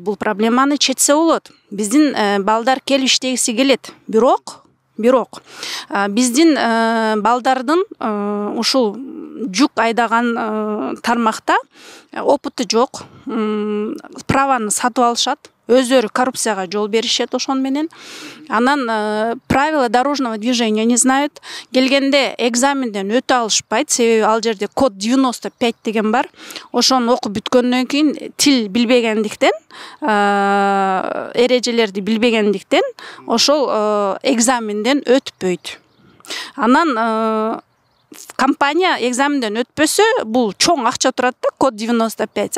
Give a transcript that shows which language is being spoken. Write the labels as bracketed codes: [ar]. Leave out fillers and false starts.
[ky] Бул проблеманы четсе болот. Биздин балдар келип иштегиси келет. Бирок биздин балдардын ушул жүк айдаган тармакта опыты жок. Праваны сатып алышат. Өздөрү коррупцияга жол беришет ошон менен. [ru] Анан правила дорожного движения не знают. [ky] Келгенде экзаменден өтө алышпайт. Себеби ал жерде код 95 деген бар. Ошону окуп бүткөндөн кийин тил билбегендиктен, эрежелерди билбегендиктен ошол экзаменден өтпөйт. Анан компания экзаменден өтпөсө, бул чоң акча турат да, код 95.